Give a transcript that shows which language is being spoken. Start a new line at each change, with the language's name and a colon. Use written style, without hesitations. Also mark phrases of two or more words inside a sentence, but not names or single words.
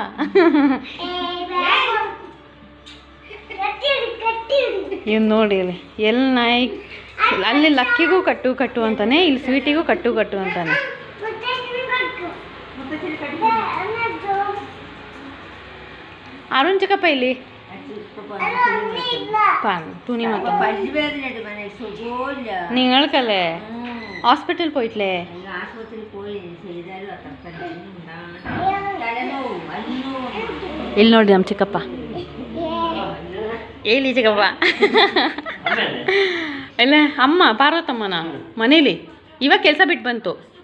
Kannada: ಇವ್ನು ನೋಡಿ ಅಲ್ಲಿ ಎಲ್ಲಿ ನಾಯಿ, ಅಲ್ಲಿ ಲಕ್ಕಿಗೂ ಕಟ್ಟು ಅಂತಾನೆ, ಇಲ್ಲಿ ಸ್ವೀಟಿಗೂ ಕಟ್ಟು ಅಂತಾನೆ. ಅರುಣ್ ಚಿಕ್ಕಪ್ಪ ಇಲ್ಲಿ
Malayalam: തുണി മാത്രം നിങ്ങൾക്കല്ലേ ഹോസ്പിറ്റലിൽ പോയിട്ടില്ലേ?
Kannada: ಇಲ್ಲಿ ನೋಡಿ ನಮ್ಮ ಚಿಕ್ಕಪ್ಪ, ಹೇಳಿ ಚಿಕ್ಕಪ್ಪ. ಎಲ್ಲ ಅಮ್ಮ ಪಾರ್ವತಮ್ಮನ ಮನೇಲಿ ಇವಾಗ ಕೆಲಸ ಬಿಟ್ಟು ಬಂತು.